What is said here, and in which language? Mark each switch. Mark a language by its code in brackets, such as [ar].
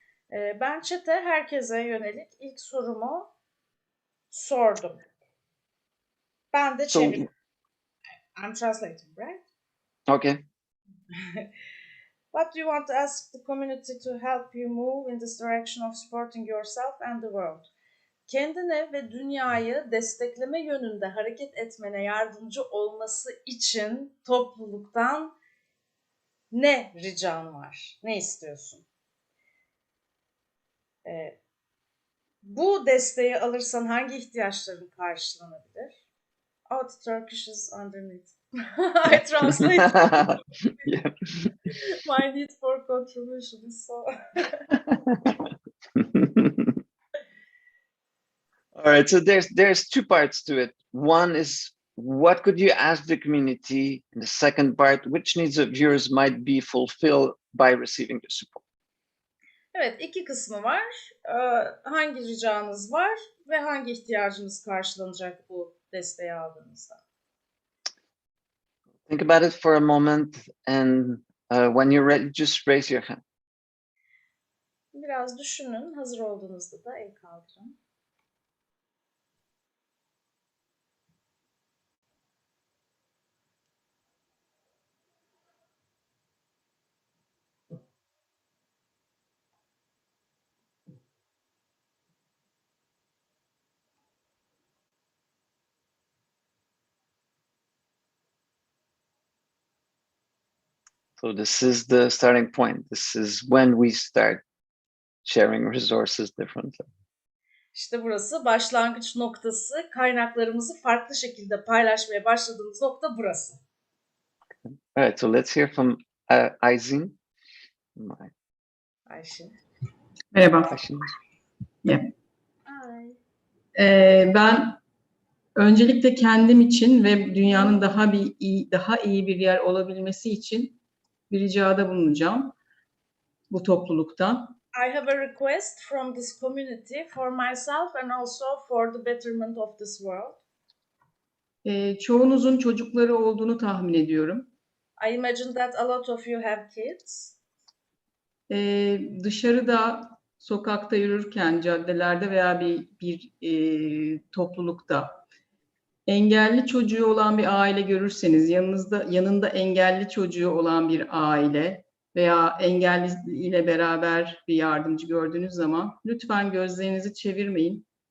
[tr] Ben chat'e herkese yönelik ilk sorumu sordum. Ben de çeviriyorum. [en] I'm translating, right? Okay. What do you want to ask the community to help you move in this direction of supporting yourself and the world? [tr] Kendine ve dünyayı destekleme yönünde hareket etmene yardımcı olması için topluluktan ne rican var? Ne istiyorsun? Bu desteği alırsan hangi ihtiyaçların karşılanabilir? [en] Oh, the Turkish is underneath. I translate. Yeah. My need for contribution is so. All right, so there's two parts to it. One is what could you ask the community? And the second part, which needs of yours might be fulfilled by receiving the support? [tr] Evet, iki kısmı var. Hangi ricanız var ve hangi ihtiyacınız karşılanacak bu desteği aldığınızda? [en] Think about it for a moment, and when you're ready, just raise your hand. [tr] Biraz düşünün. Hazır olduğunuzda da el kaldırın. [en] So this is the starting point. This is when we start sharing resources differently. [tr] İşte burası başlangıç noktası. Kaynaklarımızı farklı şekilde paylaşmaya başladığımız nokta burası. [en] All right, so let's hear from Aysin. Ayşe. [tr] Merhaba. Aysin. Merhaba. [en] Hi. [tr] Ben öncelikle kendim için ve dünyanın daha iyi bir yer olabilmesi için bir ricada bulunacağım bu topluluktan. [en] I have a request from this community for myself and also for the betterment of this world. [tr] Çoğunuzun çocukları olduğunu tahmin ediyorum. [en] I imagine that a lot of you have kids. [tr] Dışarıda, sokakta yürürken, caddelerde veya bir toplulukta engelli çocuğu olan bir aile görürseniz, yanında engelli çocuğu olan bir aile veya engelli ile beraber bir yardımcı gördüğünüz zaman lütfen gözlerinizi çevirmeyin.